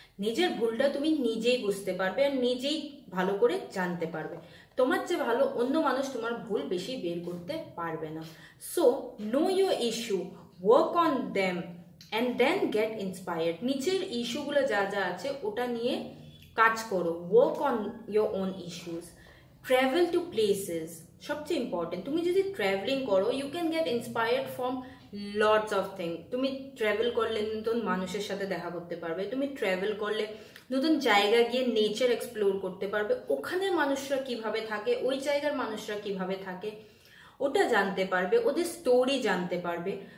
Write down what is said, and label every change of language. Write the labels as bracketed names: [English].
[Bangla] নিজের ভুলটা তুমি নিজেই বুঝতে পারবে আর নিজেই ভালো করে জানতে পারবে। তোমার চেয়ে ভালো অন্য মানুষ তোমার ভুল বেশি বের করতে পারবে না। [English] So know your issue, work on them and then get inspired. [Bangla] নিজের ইস্যুগুলো যা যা আছে ওটা নিয়ে কাজ করো, [English] work on your own issues. Travel to places, [Bangla] সবচেয়ে ইম্পর্টেন্ট। তুমি যদি ট্রাভেলিং করো [English] you can get inspired from lots of things. [Bangla] তুমি ট্রাভেল করলে নতুন মানুষের সাথে দেখা করতে পারবে, তুমি ট্রাভেল করলে নতুন জায়গা গিয়ে নেচার এক্সপ্লোর করতে পারবে, ওখানে মানুষরা কিভাবে থাকে, ওই জায়গার মানুষরা কিভাবে থাকে ওটা জানতে পারবে, ওদের স্টোরি জানতে পারবে।